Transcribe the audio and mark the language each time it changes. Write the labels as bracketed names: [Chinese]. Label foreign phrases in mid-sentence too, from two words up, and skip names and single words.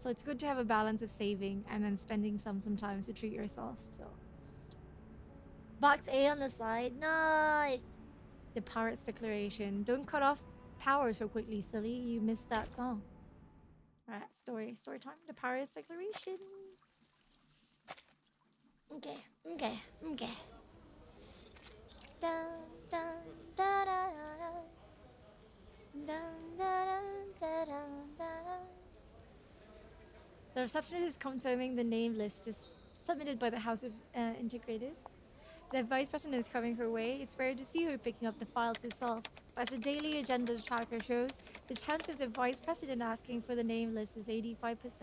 [English] So it's good to have a balance of saving and then spending some sometimes to treat yourself. So box A on the side. Nice. The Pirate's Declaration. Don't cut off power so quickly, silly. You missed that song. Alright, story time. The Pirate's Declaration. Okay. Dun, dun, da, da, da, da. Dun, da, da, da, da, da. The receptionist is confirming the name list is submitted by the House of Integrators. The vice president is coming her way. It's rare to see her picking up the files herself, but as the daily agenda tracker shows, the chance of the vice president asking for the name list is 85%.